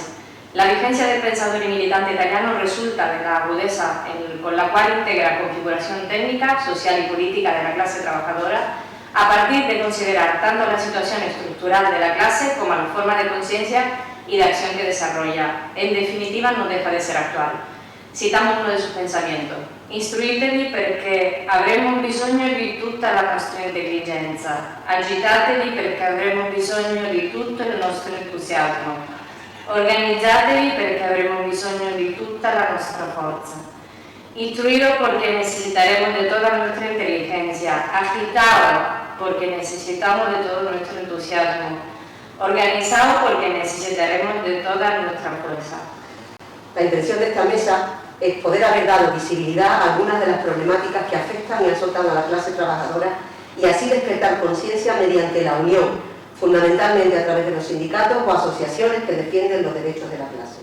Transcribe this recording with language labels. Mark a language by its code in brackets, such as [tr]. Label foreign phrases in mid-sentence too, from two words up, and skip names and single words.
[es] La vigencia del pensador y militante italiano resulta de la agudeza con la cual integra configuración técnica, social y política de la clase trabajadora a partir de considerar tanto la situación estructural de la clase como la forma de conciencia y de acción que desarrolla. En definitiva, no deja de ser actual. Citamos uno de sus pensamientos. [it] Istruitevi perché avremo bisogno di tutta la nostra intelligenza. Agitatevi perché avremo bisogno di tutto il nostro entusiasmo. Organizzatevi perché avremo bisogno di tutta la nostra forza. [es] Instruiros porque necesitaremos de toda nuestra inteligencia. Agitaos porque necesitamos de todo nuestro entusiasmo. Organizaos porque necesitaremos de toda nuestra fuerza. La intención de esta mesa es poder haber dado visibilidad a algunas de las problemáticas que afectan y azotan a la clase trabajadora y así despertar conciencia mediante la unión, fundamentalmente a través de los sindicatos o asociaciones que defienden los derechos de la clase.